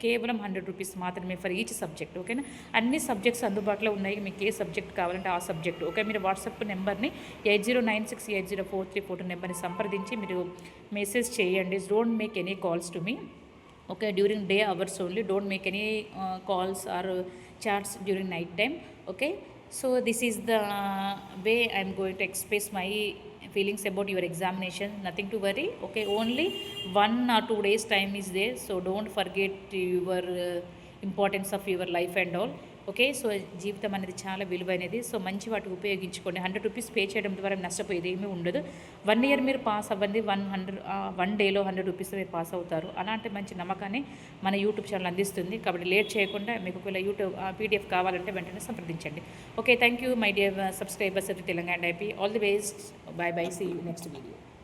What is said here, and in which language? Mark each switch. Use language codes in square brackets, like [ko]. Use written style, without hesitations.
[te] కేవలం 100 రూపీస్ మాత్రమే [en] For each subject. [te] ఓకేనా. అన్ని సబ్జెక్ట్స్ అందుబాటులో ఉన్నాయి. మీకు ఏ సబ్జెక్ట్ కావాలంటే ఆ సబ్జెక్ట్. ఓకే, మీరు వాట్సాప్ నెంబర్ని 8096804342 నెంబర్ని సంప్రదించి మీరు మెసేజ్ చేయండి. [en] Don't make any calls to me. Okay, during day hours only. Don't make any calls or chats during night time. Okay, so this is the way I am going to express my feelings about your examination. Nothing to worry. Okay, only 1 or 2 days time is there, so don't forget your importance of your life and all. [te] Okay, so జీవితం అనేది చాలా విలువైనది. So మంచి వాటికి ఉపయోగించుకోండి. 100 rupees pay చేయడం ద్వారా నష్టపోయేది ఏమీ ఉండదు. 1 ఇయర్ మీరు పాస్ అవ్వండి, 1 డేలో 100 రూపీస్ మీరు పాస్ అవుతారు. అలాంటి మంచి నమ్మకాన్ని మన యూట్యూబ్ ఛానల్ అందిస్తుంది. కాబట్టి లేట్ చేయకుండా మీకు ఒకవేళ యూట్యూబ్ పీడిఎఫ్ కావాలంటే వెంటనే సంప్రదించండి. [en] Okay, thank you my dear subscribers to Telangana IP. All the best. Bye bye. See you next video.